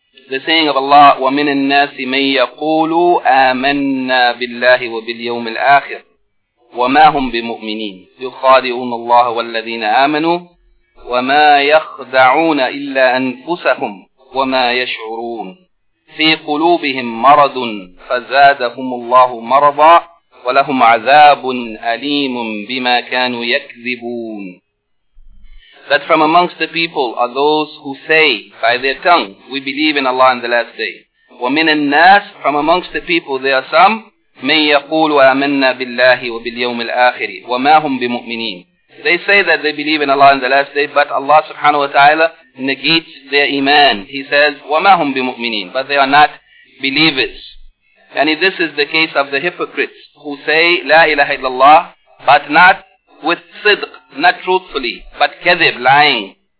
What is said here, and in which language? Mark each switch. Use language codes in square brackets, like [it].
[en] The saying of Allah, [ar] وَمِنَ النَّاسِ مَنْ يَقُولُ آمَنَّا بِاللَّهِ وَبِالْيَوْمِ الْآخِرِ وَمَا هُمْ بِمُؤْمِنِينَ يُخَادِعُونَ اللَّهَ وَالَّذِينَ آمَنُوا وَمَا يَخْدَعُونَ إِلَّا أَنفُسَهُمْ وَمَا يَشْعُرُونَ فِي قُلُوبِهِمْ مَرَضٌ فَزَادَهُمُ اللَّهُ مَرَضًا وَلَهُمْ عَذَابٌ أَلِيمٌ بِمَا كَانُوا يَكْذِبُونَ. [en] That from amongst the people are those who say by their tongue, we believe in Allah in the last day. [ar] وَمِنَ النَّاسِ, [en] from amongst the people there are some, [ar] مَنْ يَقُولُ وَأَمَنَّا بِاللَّهِ وَبِالْيَوْمِ الْآخِرِ وَمَا هُمْ بِمُؤْمِنِينَ. [en] They say that they believe in Allah in the last day, but Allah subhanahu wa ta'ala negates their iman. He says, [ar] وَمَا هُمْ بِمُؤْمِنِينَ, [en] but they are not believers. And this is the case of the hypocrites who say, [ar] لَا إِلَهَ إِلَّا اللَّهِ, [en] but not with صدق, not truthfully, but كذب, lying.